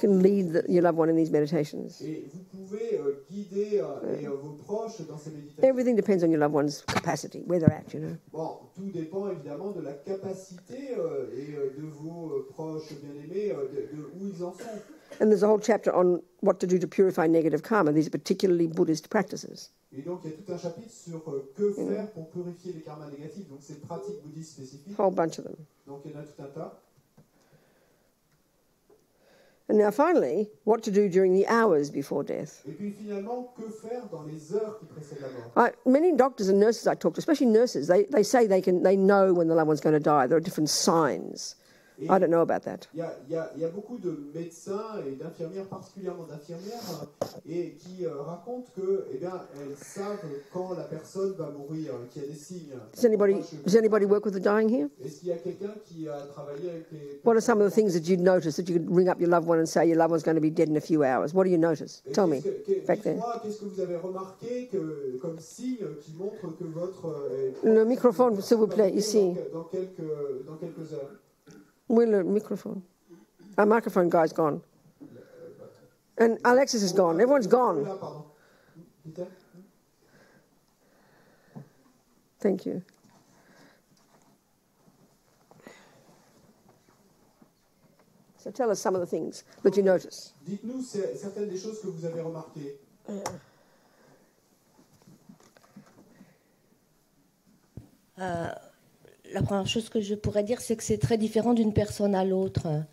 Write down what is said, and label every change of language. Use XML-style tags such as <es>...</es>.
<en>can lead your loved one in these meditations.</en> <fr>Et vous pouvez guider vos proches dans ces méditations.</fr> <en>Everything depends on your loved one's capacity, where they're at, you know.</en> <fr>Bon, tout dépend évidemment de la capacité de vos proches bien-aimés, de où ils en sont.</fr> <en>And there's a whole chapter on what to do to purify negative karma. These are particularly Buddhist practices.</en> <fr>Et donc il y a tout un chapitre sur que faire pour purifier les karmas négatifs. Donc c'est pratiques bouddhistes spécifiques.</fr> <en>A whole bunch of them.</en> <fr>Donc il y en a tout un tas.</fr> <en>And now finally, what to do during the hours before death.</en> <fr>Et puis finalement, que faire dans les heures qui précèdent la mort?</fr> <en>Many doctors and nurses I talk to, especially nurses, they say they know when the loved one's going to die. There are different signs. I don't know about that.</en> <fr>Il y a beaucoup de médecins et d'infirmières, particulièrement d'infirmières, et qui racontent que, eh bien, elles savent quand la personne va mourir, qu'il y a des signes.</fr> <en>Does anybody work with the dying here?</en> <fr>Est-ce qu'il y a quelqu'un qui a travaillé avec les...</fr> <en>What are some of the things that you'd notice that you could ring up your loved one and say your loved one's going to be dead in a few hours? What do you notice? Tell me. Back there.</en> <fr>Qu'est-ce que vous avez remarqué comme signe qui montre que votre... Le microphone, s'il vous plaît, ici. Dans quelques heures.</fr> <en>Where's the microphone? Our microphone guy's gone. And Alexis is gone. Everyone's gone. Thank you. So tell us some of the things that you notice.</en> <fr>Dites-nous certaines des choses que vous avez remarquées. La première chose que je pourrais dire, c'est que c'est très différent d'une personne à l'autre.</fr>